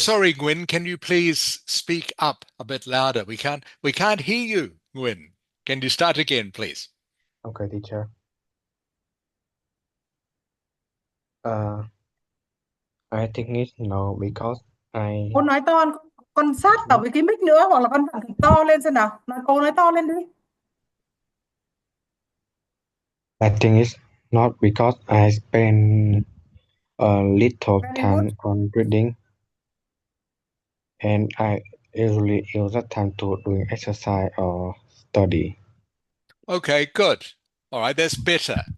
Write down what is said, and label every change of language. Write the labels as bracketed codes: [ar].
[en] sorry, Gwyn. Can you please speak up a bit louder? We can't hear you, Gwyn. Can you start again, please? Okay, teacher. Uh, I think it's no because I [vi] Cô nói to, con sát vào với cái mic nữa, hoặc là con thử to lên xem nào. Cô nói to lên đi. [en] I think it's not because I spend a little Very good. time on reading, and I usually use that time to doing exercise or study. Okay, good. All right, that's better.